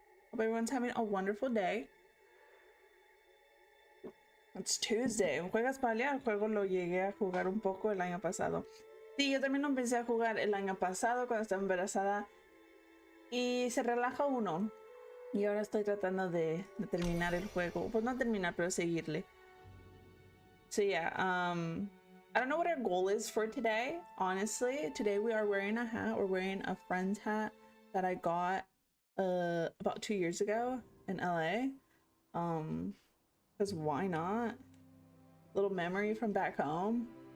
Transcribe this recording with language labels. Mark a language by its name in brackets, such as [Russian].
[English] Hope everyone's having a wonderful day. It's Tuesday. [Spanish] ¿Juegas Palia? El juego lo llegué a jugar un poco el año pasado. Sí, yo también lo empecé a jugar el año pasado cuando estaba embarazada. Y se relaja uno. Y ahora estoy tratando de terminar el juego. Pues no terminar, pero seguirle. [English] So yeah, I don't know what our goal is for today, honestly. Today we are wearing a hat. We're wearing a friend's hat that I got about 2 years ago in LA. Because why not? Little memory from back home.